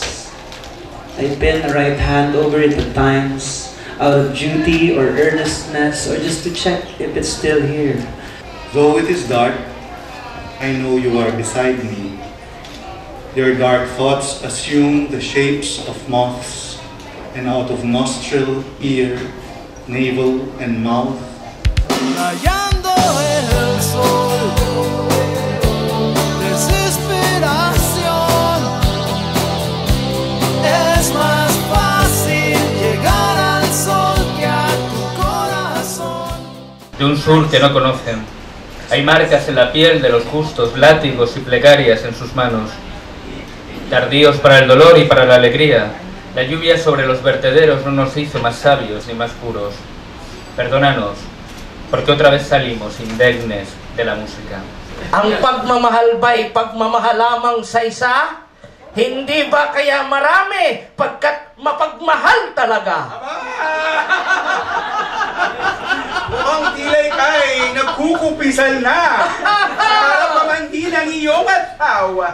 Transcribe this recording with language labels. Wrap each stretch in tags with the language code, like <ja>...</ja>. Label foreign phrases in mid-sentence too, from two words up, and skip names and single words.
<en>I bend a right hand over it at times, out of duty or earnestness, or just to check if it's still here. Though it is dark, I know you are beside me. Your dark thoughts assume the shapes of moths, and out of nostril, ear, navel, and mouth,</en> <es>Rayando el sol, desesperación. Es más fácil llegar al sol que a tu corazón. De un sur que no conocen. Hay marcas en la piel de los justos, látigos y plegarias en sus manos. Tardíos para el dolor y para la alegría. La lluvia sobre los vertederos no nos hizo más sabios ni más puros. Perdónanos, porque otra vez salimos indemnes de la música.</es> <tl>Ang pagmamahal ba'y pagmamahal lamang sa isa? Hindi ba kaya marami pagkat mapagmahal talaga? Mukhang tilay kay nagkukupisal na. Para pamandi ng iyong asawa.</tl>